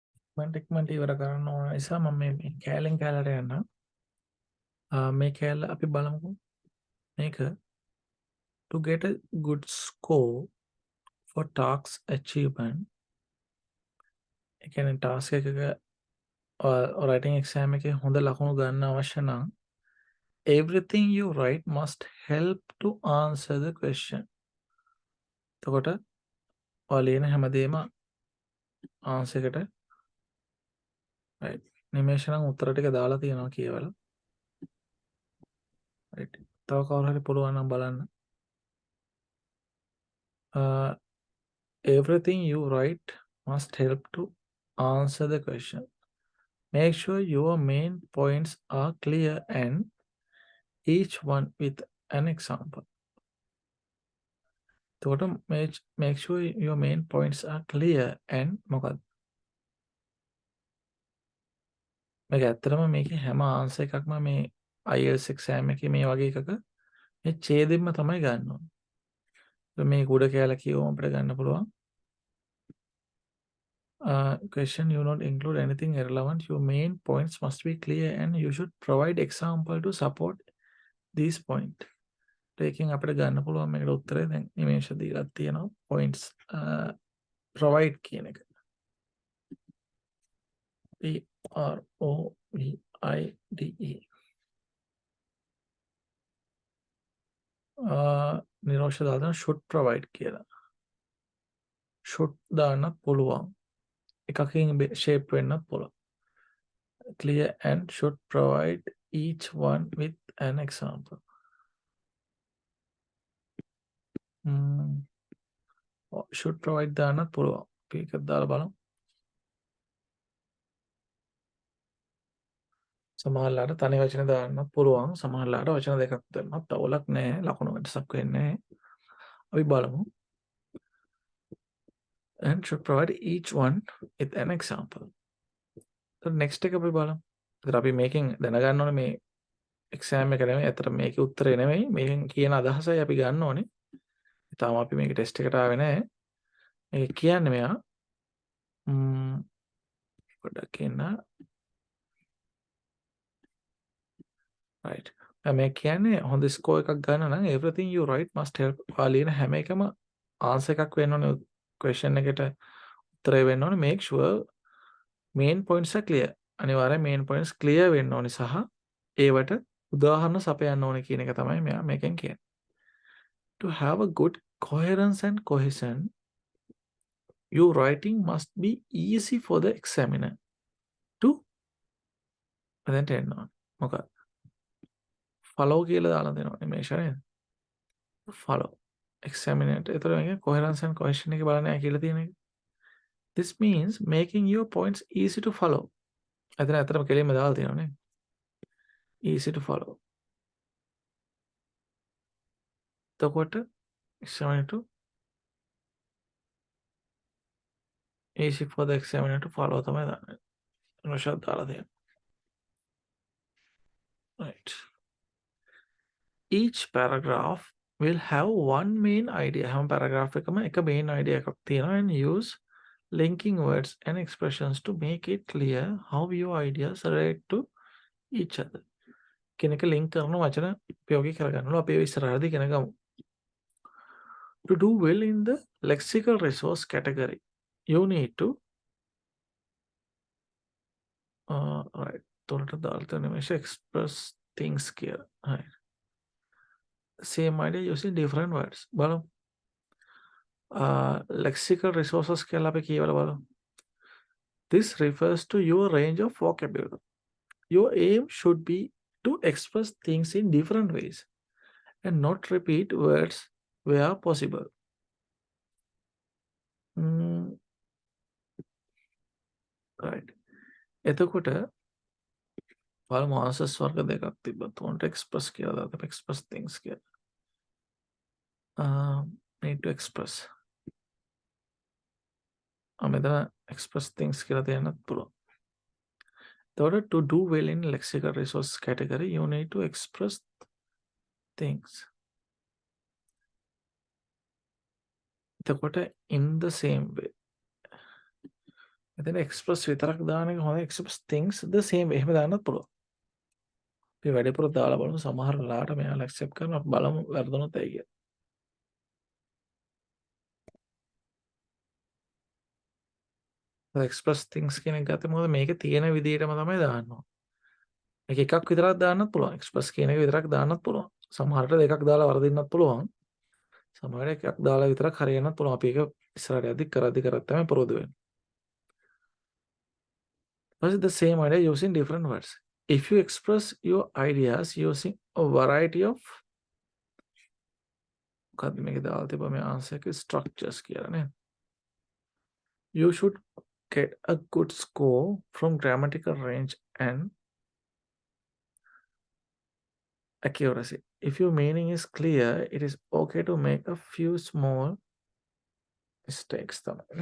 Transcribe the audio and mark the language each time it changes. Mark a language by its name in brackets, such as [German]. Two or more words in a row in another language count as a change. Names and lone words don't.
[Sinhala] ටික්මන්ට ඉවර කරන්න ඕන නිසා මම මේ කෑලෙන් කෑලට යන්න. මේ කෑල්ල අපි බලමුකෝ. [English] මේක to get a good score for task achievement. [Sinhala] ඒ කියන්නේ ටාස්ක් එකක [English] writing exam [Sinhala] එකේ හොඳ ලකුණු ගන්න අවශ්‍ය නම් [English] everything you write must help to answer the question. [Sinhala] එතකොට ඔයා ලියන හැමදේම answer එකට right. නිමේෂ නම් උත්තර ටික දාලා තියෙනවා කියවල. right. තව කවුරු හරි පුළුවන් නම් බලන්න. [English] Everything you write must help to answer the question. Make sure your main points are clear and each one with an example. එතකොට make sure your main points are clear and මොකක්ද? [Sinhala] මේක ඇත්තටම මේකේ හැම ආන්සර් එකක්ම මේ IELTS exam එකේ මේ වගේ එකක මේ ඡේදෙන්න තමයි ගන්න ඕනේ. මේ උඩ කැල කියවම අපිට ගන්න පුළුවන්. [English] Question you not include anything irrelevant. Your main points must be clear and you should provide example to support these point. [Sinhala] ඒකෙන් අපිට ගන්න පුළුවන් මේකට උත්තරේ දැන් නිමේෂ දීලා තියෙනවා [English] points provide [Sinhala] කියන එක. PROVIDE. නිරෝෂ දාන [English] should provide [Sinhala] කියලා. should දාන්නත් පුළුවන්. එකකින් shape වෙන්නත් පුළුවන්. [English] Clear and should provide each one with an example. should provide [Sinhala] දාන්නත් පුළුවන්. අපි එකක් දාලා බලමු. සමහරලාට තනි වචන දාන්නත් පුළුවන්. සමහරලාට වචන දෙකක් දාන්නත් අවුලක් නැහැ. ලකුණු වෙනසක් වෙන්නේ නැහැ. අපි බලමු. [English] And should provide each one with an example. So next [Sinhala] එක අපි බලමු. ඒතර අපි මේකෙන් දැනගන්න ඕනේ මේ exam එක නෙමෙයි. අතර මේකේ උත්තරේ නෙමෙයි. මේකෙන් කියන අදහසයි අපි ගන්න ඕනේ. තාම අපි මේක ටෙස්ට් එකට ආවේ නැහැ. මේක කියන්නේ මෙයා පොඩ්ඩක් කියන්න. right. මේ කියන්නේ හොඳ ස්කෝර් එකක් ගන්න නම් [English] everything you write must help. [Sinhala] ලියන හැම එකම ආන්සර් එකක් වෙන්න ඕනේ. question එකට උත්තරය වෙන්න ඕනේ. [English] make sure main points are clear. [Sinhala] අනිවාර්යෙන් [English] main points clear [Sinhala] වෙන්න ඕනේ සහ ඒවට උදාහරණ සපයන්න ඕනේ කියන එක තමයි මෙයා මේකෙන් කියන්නේ. [English] To have a good coherence and cohesion, your writing must be easy for the examiner to [Sinhala] එන්න ඕනේ. මොකක්ද? follow කියලා දාලා දෙනවා නිමේෂ නේද? [English] follow examiner. [Sinhala] ඒතර මේක [English] coherence and cohesion [Sinhala] එක බලන්න කියලා තියෙන එක. [English] This means making your points easy to follow. [Sinhala] එතන ඇත්තටම කෙලින්ම දාලා තියෙනවා නේ. [English] easy to follow. එතකොට examiner to easy for the examiner to follow [Sinhala] තමයි දාන්නේ. රොෂත් දාලා තියෙනවා. right. [English] Each paragraph will have one main idea. හැම paragraph [Sinhala] එකම එක [English] main idea [Sinhala] එකක් තියෙනවා [English] and use linking words and expressions to make it clear how your ideas relate to each other. [Sinhala] කෙනෙක් link කරන වචන ප්‍රයෝගී කරගන්නවා. අපි ඉස්සරහදී ඉගෙන ගමු. [English] To do well in the lexical resource category, you need to right. [Sinhala] තොරට දාලා තියෙන නිමේෂ [English] express things [Sinhala] කියලා. right. [English] Same idea using different words. [Sinhala] බලමු. [English] Lexical resources [Sinhala] කියලා අපි කියවල බලමු. [English] This refers to your range of vocabulary. Your aim should be to express things in different ways and not repeat words where possible. right. [Sinhala] එතකොට බලමු answers වර්ග දෙකක් තිබ්බා. උන්ට express කියලා දාලා අපි [English] express things [Sinhala] කියලා. [English] need to express. [Sinhala] මෙතන [English] express things [Sinhala] කියලා තියන්නත් පුළුවන්. [English] එතකොට to do well in lexical resource category, you need to express things. එතකොට in the same way. [Sinhala] එතන express විතරක් දාන එක හොඳ [English] express things the same way [Sinhala] එහෙම දාන්නත් පුළුවන්. අපි වැඩිපුර දාලා බලමු සමහර වෙලාවට මෙයාලා accept කරනවා බලමු වැරදුනොත් ඇයි කියලා. [English] express things [Sinhala] කියන එක ගත්තේ මොකද මේකේ තියෙන විදිහටම තමයි දාන්න ඕන. මේක එකක් විතරක් දාන්නත් පුළුවන්. express කියන එක විතරක් දාන්නත් පුළුවන්. සමහරට දෙකක් දාලා වරදින්නත් පුළුවන්. සමහරට එකක් දාලා විතරක් හරියන්නත් පුළුවන්. අපි ඒක ඉස්සරහට යද්දි කරද්දි තමයි පුරුදු වෙන්නේ. [English] But it's the same idea using different words. If you express your ideas using a variety of [Sinhala] මොකක්ද මේක දාලා තිබ්බා මේ answer එකේ [English] structures [Sinhala] කියලා නේ. [English] You should get a good score from grammatical range and accuracy. If your meaning is clear, it is okay to make a few small mistakes තමයි.